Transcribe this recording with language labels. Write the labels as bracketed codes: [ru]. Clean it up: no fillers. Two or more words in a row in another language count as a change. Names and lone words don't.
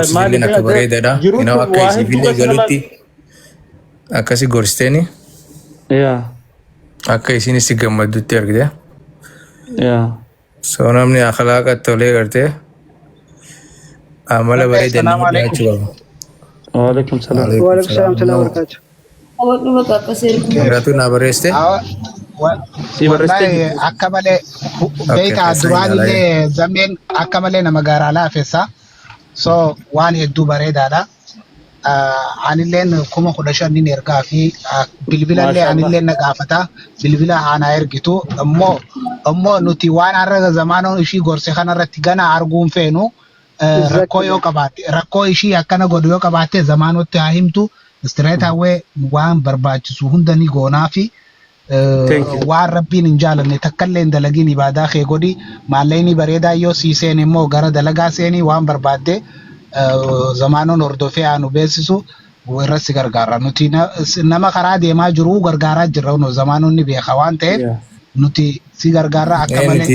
[om] Gorsitee akka bareedaadha. Inoo akka isiifillee galutti akkasi gorsiteeni yaa akka isiin itti gammaddutti argite. yaa So namni akhlaaqa tolee gartee amala bareedaa nama dhiyaachuu qaba. [ar] وعليكم السلام وعليكم السلام ورحمة الله وبركاته. [om] Awwaadhu bakka akkasii ergu. Dheeratu naa barreessite. si barreessite akka malee beekaa duraan illee zammeen akka malee nama gaaraa laafessa. So waan hedduu bareedaadha. Anilleen 15,000 ergaa fi bilbilallee anillee na gaafata. Bilbila haana ergitu. Ammoo nuti waan har'a zamaanoon ishii gorse kanarratti gana arguun feenu rakkoo yoo qabaatte rakkoo ishii akkana godhu yoo qabaatte zamaanotti haa himtu. [en] Straight away [om] waan barbaachisu hunda ni goonaa fi waan rabbiin hin jaalanne takkallee hin dalagiin ibaadaa kee godhi maallayni bareedaa yoo sii seene immoo gara dalagaa seenii waan barbaadde zamaanoon hordofee aanu beeksisu irratti si gargaara. Nuti nama karaa deemaa jiru gargaaraa jirra zamaanoonni beeka waan ta'eef nuti si gargaara akka malee.